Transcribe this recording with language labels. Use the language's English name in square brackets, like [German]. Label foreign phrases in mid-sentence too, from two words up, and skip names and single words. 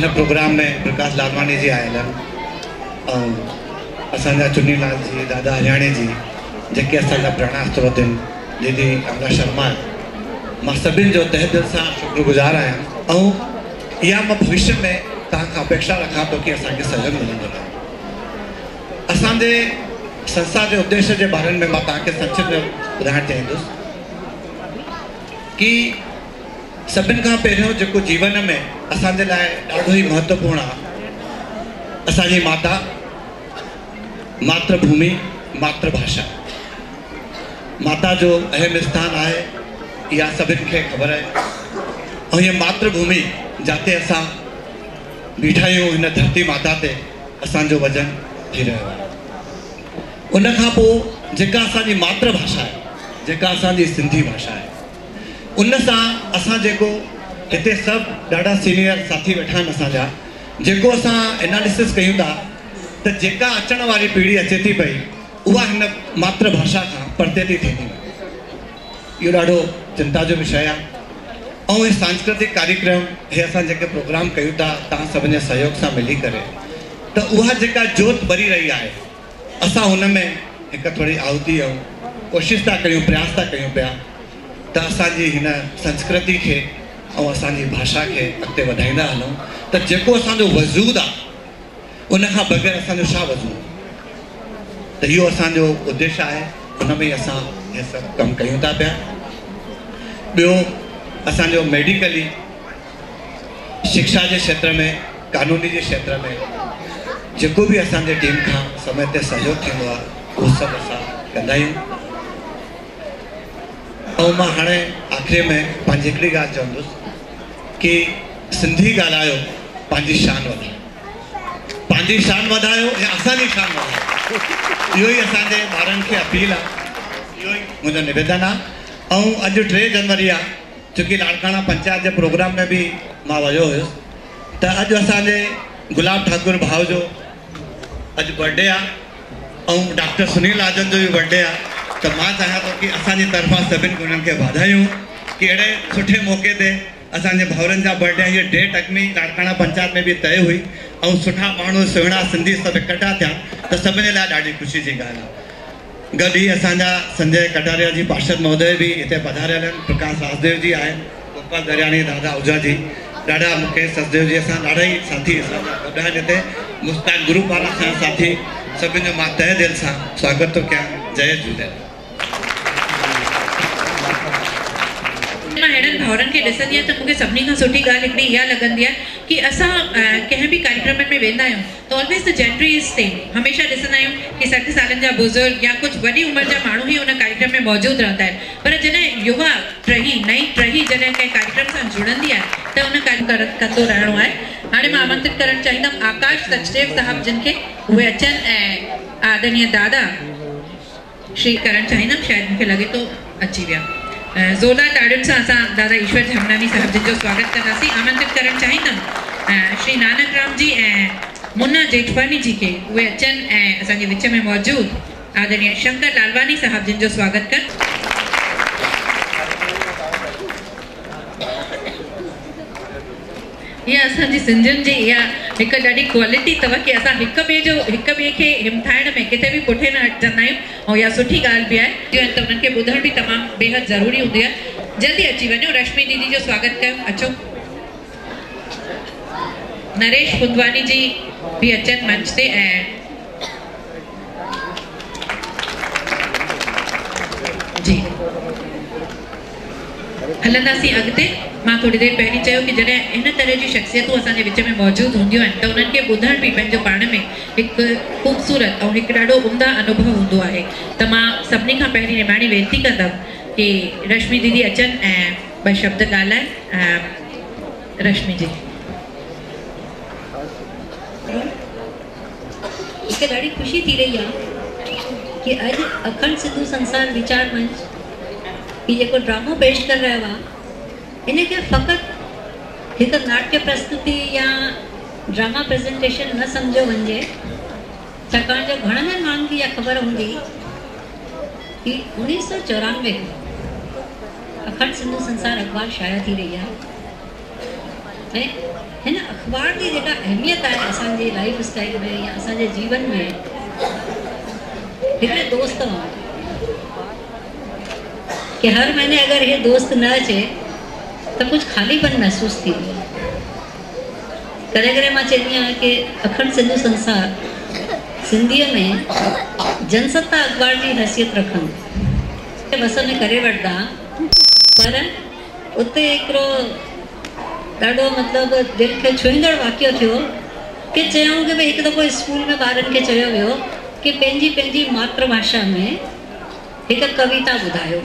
[Sindhi] हिन प्रोग्राम में प्रकाश लालवानी जी आयल आहिनि ऐं असांजा चुनीलाल जी, दादा हरियाणी जी, जेके असांजा प्रेरणा स्रोत आहिनि, दीदी अमला शर्मा, मां सभिनि जो तहे दिल सां शुक्रगुज़ार आहियां ऐं इहा मां भविष्य में तव्हां खां अपेक्षा रखां थो कि असांखे सहयोग मिलंदो रहे। असांजे संस्था जे उद्देश्य जे बारे में मां तव्हांखे संक्षिप्त में ॿुधाइणु चाहींदुसि कि सभिनि खां पहिरियों जेको जीवन में असांजे लाइ ॾाढो ई महत्वपूर्ण आहे, असांजी माता, मातृभूमि, मातृभाषा। माता जो अहम स्थान आहे, इहा सभिनि खे ख़बर आहे। ऐं हीअ मातृभूमि जिते असां बीठा आहियूं, हिन धरती माता ते असांजो वजन थी रहियो आहे। उन खां पोइ जेका असांजी मातृभाषा आहे, जेका असांजी सिंधी भाषा आहे, उन सां असां जेको हिते सभु ॾाढा सीनियर साथी वेठा आहिनि असांजा, जेको असां एनालिसिस कयूं था त जेका अचण वारी पीढ़ी अचे थी पई उहा हिन मातृभाषा खां परते थी थींदी। इहो ॾाढो चिंता जो विषय आहे। ऐं हे सांस्कृतिक कार्यक्रम हे असां जेके प्रोग्राम कयूं था तव्हां सभिनी जे सहयोग सां मिली करे, त उहा जेका जोत ॿरी रही आहे, असां हुन में हिकु थोरी आहुति ऐं कोशिशि था कयूं, प्रयास था कयूं पिया त असांजी हिन संस्कृति खे ऐं असांजी भाषा खे अॻिते वधाईंदा हलूं। त जेको असांजो वजूद आहे उन खां बग़ैर असांजो छा वजूद, त इहो असांजो उद्देश्य आहे, हुन में असां इहे सभु कमु कयूं था पिया। ॿियो असांजो मेडिकली शिक्षा जे क्षेत्र में, कानूनी जे क्षेत्र में जेको बि असांजे टीम खां समय ते सहयोग थींदो आहे उहो सभु असां कंदा आहियूं। ऐं मां हाणे आख़िरी में पंहिंजी हिकिड़ी ॻाल्हि चवंदुसि कि सिंधी ॻाल्हायो, पंहिंजी शान वधायो, पंहिंजी शान वधायो या असांजी शान वधायो, इहो ई असांजे ॿारनि खे अपील आहे, इहो ई मुंहिंजो निवेदन आहे। ऐं अॼु 3 जनवरी आहे, छोकी लाड़काना पंचायत जे प्रोग्राम में बि मां वियो हुयुसि, त अॼु असांजे गुलाब ठाकुर भाउ जो अॼु बर्थडे आहे ऐं डॉक्टर सुनील आजन जो बि बर्थडे आहे। त मां चाहियां थो कि असांजी तरफ़ां सभिनी उन्हनि खे वाधायूं कि अहिड़े सुठे मौक़े ते असांजे भाउरनि जा बर्थडे, हीअ डेट अॻिमी लाड़काना पंचायत में बि तय हुई ऐं सुठा माण्हू सुहिणा सिंधी सभु इकट्ठा थिया, त सभिनी लाइ ॾाढी ख़ुशी जी ॻाल्हि आहे। गॾु ई असांजा संजय कटारिया जी पार्षद महोदय बि हिते पधारियल आहिनि, प्रकाश राजदेव जी आहे, गोपाल दरियाणी, दादा आहूजा जी, ॾाढा मुकेश सचदेव जी, असां ॾाढा ई साथी असांजा गॾु आहिनि हिते, मुस्ताक ग्रुप वारा असांजा साथी, सभिनि जो मां तहे दिलि सां स्वागत थो कयां। जय झूलेलाल। मां अहिड़नि भाउरनि खे ॾिसंदी आहियां त मूंखे सभिनी खां सुठी ॻाल्हि हिकिड़ी इहा लॻंदी आहे कि असां कंहिं बि कार्यक्रमनि में वेंदा आहियूं त [English] always the gender is same, [Sindhi] हमेशह ॾिसंदा आहियूं कि 60 सालनि जा बुज़ुर्ग या कुझु वॾी उमिरि जा माण्हू ई उन कार्यक्रम में मौजूदु रहंदा आहिनि, पर जॾहिं युवा नई टही जॾहिं कंहिं कार्यक्रम सां जुड़ंदी आहे त उन कार्यक्रम कंदो रहणो आहे। हाणे मां आमंत्रित करणु चाहींदमि आकाश सचदेव साहब जिन खे, उहे अचनि ऐं आदरणीय दादा श्री करणु चाहींदमि, शायदि मूंखे लॻे थो अची विया। ज़ोरदार ताड़ियुनि सां असां दादा ईश्वर झमनानी साहब जिन जो स्वागत कंदासीं। आमंत्रित करणु चाहींदमि श्री नानक राम जी ऐं मुन्ना जेठवानी जी खे, उहे अचनि ऐं असांजे विच में मौजूदु आदरणीय शंकर लालवानी साहब जिन जो स्वागत कनि। इहा असांजी सिंधियुनि जी इहा हिकु ॾाढी क्वालिटी अथव कि असां हिक ॿिए खे हिमथाइण में किथे बि पुठे न हटंदा आहियूं, ऐं इहा सुठी ॻाल्हि बि आहे, त उन्हनि खे ॿुधण बि तमामु बेहद ज़रूरी हूंदी आहे। जल्दी अची वञो, रश्मि दीदी जो स्वागत कयो, अचो। नरेश कुंदवानी जी भी अचन मंच ते ऐं जी हलंदासीं अॻिते। मां थोड़ी देर पहिरीं चयो कि जॾहिं इन तरह जी शख़्सियतूं असांजे विच में मौजूदु हूंदियूं आहिनि त उन्हनि खे ॿुधण बि पंहिंजो पाण में हिकु ख़ूबसूरत ऐं हिकु ॾाढो उम्दा अनुभव हूंदो आहे। त मां सभिनी खां पहिरीं निमाणी वेनिती कंदमि कि रश्मि दीदी अचनि ऐं ॿ शब्द ॻाल्हाइनि। रश्मि जी। मूंखे ॾाढी ख़ुशी थी रही आहे कि अॼु अखंड सिंधु संसार वीचार मंच ही जेको ड्रामो पेश कर रहियो आहे इनखे फ़क़ति हिकु नाट्य प्रस्तुति या [English] drama presentation [Sindhi] न सम्झो वञे, छाकाणि जो घणनि माण्हुनि खे इहा ख़बर हूंदी कि 1994 अखंड सिंधु संसार अख़बार शाया थी रही आहे ऐं हिन अख़बार जी जेका अहमियत आहे असांजे [English] life style [Sindhi] में या असांजे जीवन में हिकिड़े दोस्त वांगुरु कि हर महीने अगर ये दोस्त न अचे [Hindi] तो कुछ खालीपन [Sindhi] महसूस थी। कॾहिं कॾहिं मां चवंदी आहियां कि अखंड सिंधु संसार सिंधीअ में जनसत्ता अख़बार जी हैसियत रखनि बस में करे वठंदा, पर उते हिकिड़ो ॾाढो मतिलबु दिलि खे छुईंदड़ वाक़ियो थियो कि चयूं कि भई हिकु दफ़ो स्कूल में ॿारनि खे चयो वियो कि पंहिंजी मातृभाषा में हिकु कविता ॿुधायो।